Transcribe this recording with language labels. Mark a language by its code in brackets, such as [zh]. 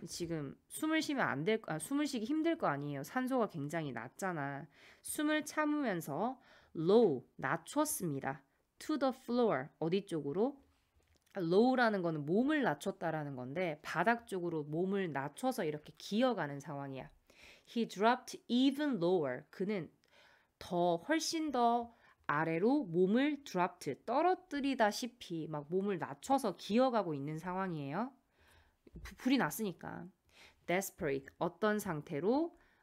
[ko] 지금 숨을 쉬면 숨을 쉬기 힘들 거 아니에요. 산소가 굉장히 낮잖아. 숨을 참으면서 low, 낮췄습니다. [en] to the floor, [ko] 어디 쪽으로? low라는 거는 몸을 낮췄다라는 건데 바닥 쪽으로 몸을 낮춰서 이렇게 기어가는 상황이야. [en] He dropped even lower. [ko] 그는 훨씬 더 아래로 몸을 dropped, 떨어뜨리다시피 막 몸을 낮춰서 기어가고 있는 상황이에요. 불이 났으니까. desperate, 어떤 상태로